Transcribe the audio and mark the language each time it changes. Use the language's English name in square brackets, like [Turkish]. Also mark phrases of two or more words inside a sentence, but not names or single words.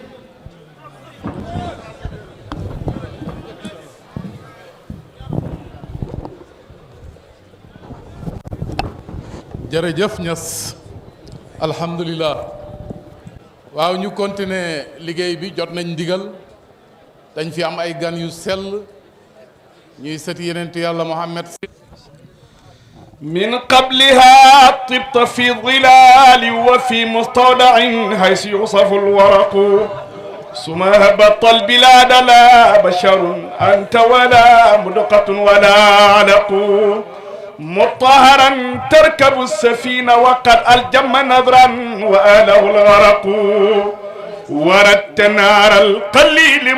[Wolof] jërëjëf Niass alhamdulilah waaw ñu continuer liggéey bi jot nañ ndigal dañ fi am ay gan yu sell ñuy sëti yenentu yàlla Muhammad [Arabic] من قبلها طبت في ظلال وفي مستودع حيث يوصف الورق ثم هبط البلاد لا بشر أنت ولا مدقة ولا علق مطهرا تركب السفينة وقد ألجم نذرا وآله الغرق وردت نار القليل